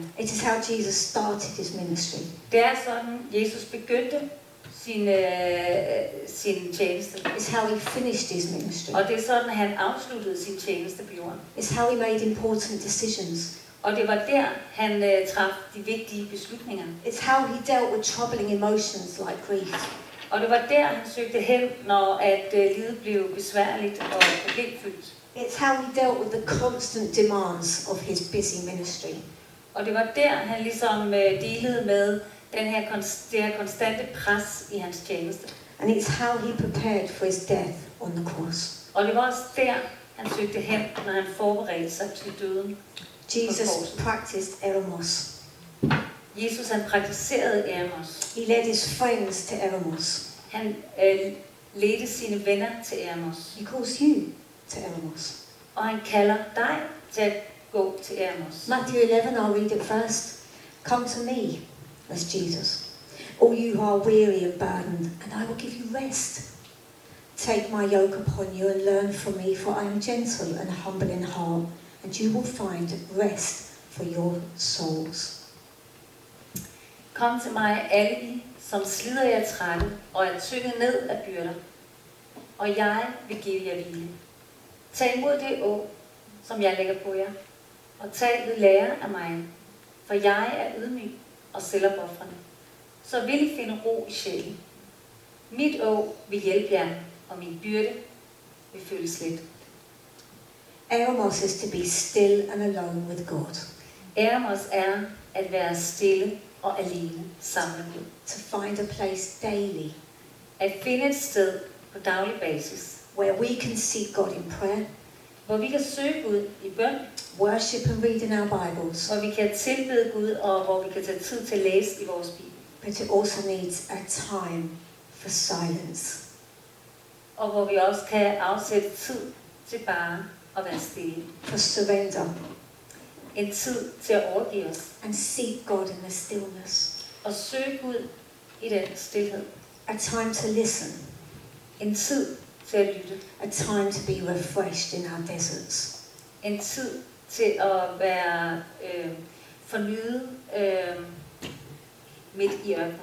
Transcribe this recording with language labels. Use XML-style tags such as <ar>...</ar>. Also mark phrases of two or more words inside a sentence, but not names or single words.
<en>It is how Jesus started his ministry.</en> <da>Det er sådan, Jesus begyndte sin tjeneste.</da> <en>It's how he finished his ministry.</en> <da>Og det er sådan, han afsluttede sin tjeneste på jorden.</da> <en>It's how he made important decisions.</en> <da>Og det var der, han traf de vigtige beslutninger.</da> <en>It's how he dealt with troubling emotions like grief.</en> <da>Og det var der, han søgte hen, når livet blev besværligt og problemfyldt.</da> <en>It's how he dealt with the constant demands of his busy ministry.</en> <da>Og det var der, han ligesom delede med det her konstante pres i hans tjeneste.</da> <en>And it's how he prepared for his death on the cross.</en> <da>Og det var også der, han søgte hen, når han forberedte sig til døden.</da> <en>Jesus practiced Eremos.</en> <da>Jesus han praktiserede Eremos.</da> <en>He led his friends to Eremos.</en> <da>Han ledte sine venner til Eremos.</da> <en>He calls you to Eremos.</en> <da>Og han kalder dig til at gå til Eremos.</da> <en>Matthew 11, I'll read it first. Come to me, that's Jesus. All you who are weary and burdened, and I will give you rest. Take my yoke upon you and learn from me, for I am gentle and humble in heart, and you will find rest for your souls.</en> <da>Kom til mig, alle I, som slider jer trætte og er tynget ned af byrder, og jeg vil give jer hvile. Tag imod det åg, som jeg lægger på jer, og tag ved lære af mig, for jeg er ydmyg og selvopoffrende. Så vil I finde ro i sjælen. Mit åg vil hjælpe jer, og min byrde vil føles let.</da> <en>Eremos is to be still and alone with God.</en> <da>Eremos er at være stille og alene sammen med Gud.</da> <en>To find a place daily</en> <da>At finde et sted på daglig basis,</da> <en>where we can seek God in prayer,</en> <da>hvor vi kan søge Gud i bøn,</da> <en>worship and read in our Bibles,</en> <da>hvor vi kan tilbede Gud, og hvor vi kan tage tid til at læse i vores Bibel.</da> <en>but it also needs a time for silence.</en> <da>Og hvor vi også kan afsætte tid til bare at være stille.</da> <en>For surrender</en> <da>En tid til at overgive os</da> <en>and seek God in the stillness.</en> <da>og søge Gud i den stillhed.</da> <en>A time to listen.</en> <da>En tid til at lytte.</da> <en>A time to be refreshed in our deserts.</en> <da>En tid til at være fornyet midt i ørkenen.</da>